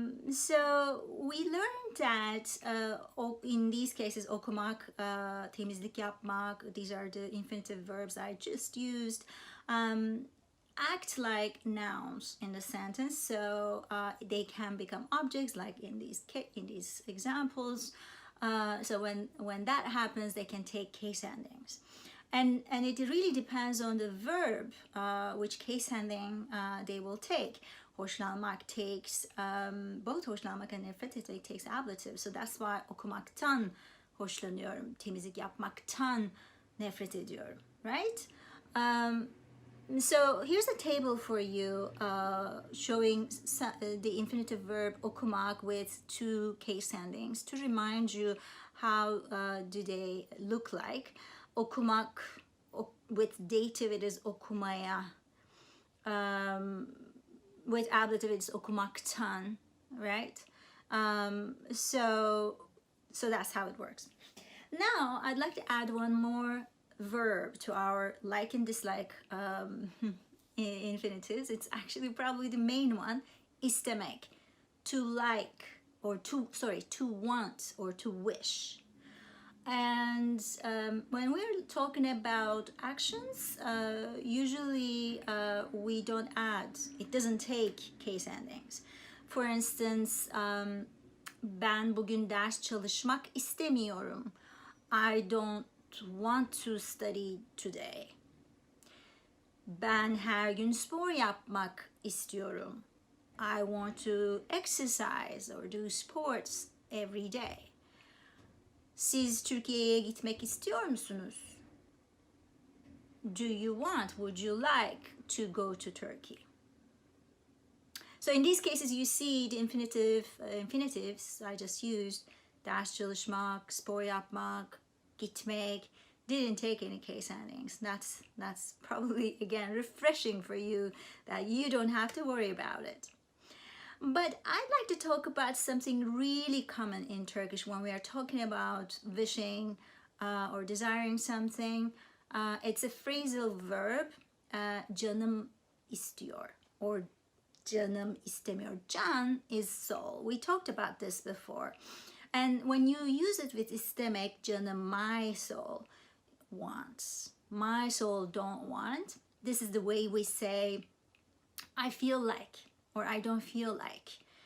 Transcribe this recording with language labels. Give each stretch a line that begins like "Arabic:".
English: So we learned that in these cases, okumak, temizlik yapmak, these are the infinitive verbs I just used, act like nouns in the sentence. So they can become objects, like in these examples. So when that happens, they can take case endings. And it really depends on the verb, which case ending they will take. Hoşlanmak takes, both hoşlanmak and nefret etmek takes ablative. So that's why
Turkish: okumaktan hoşlanıyorum, temizlik yapmaktan nefret ediyorum,
English: right? So here's a table for you showing the infinitive verb okumak with two case endings to remind you how do they look like. Okumak, with dative it is okumaya. With ablative it's okumaktan, right? So that's how it works. Now I'd like to add one more verb to our like and dislike infinitives. It's actually probably the main one, istemek, to like, or to want or to wish. And when we're talking about actions, usually we don't add, it doesn't take case endings. For instance,
Turkish: ben bugün ders çalışmak istemiyorum.
English: I don't want to study today.
Turkish: Ben her gün spor yapmak istiyorum.
English: I want to exercise or do sports every day.
Turkish: Siz Türkiye'ye gitmek istiyor musunuz?
English: Do you want, would you like to go to Turkey? So in these cases you see the infinitives I just used, ders çalışmak, spor yapmak, gitmek, didn't take any case endings. That's probably, again, refreshing for you that you don't have to worry about it. But I'd like to talk about something really common in Turkish when we are talking about wishing or desiring something. It's a phrasal verb, canım istiyor, or canım istemiyor. Can is soul. We talked about this before. And when you use it with istemek, canım, my soul wants, my soul don't want. This is the way we say, I feel like, or I don't feel like.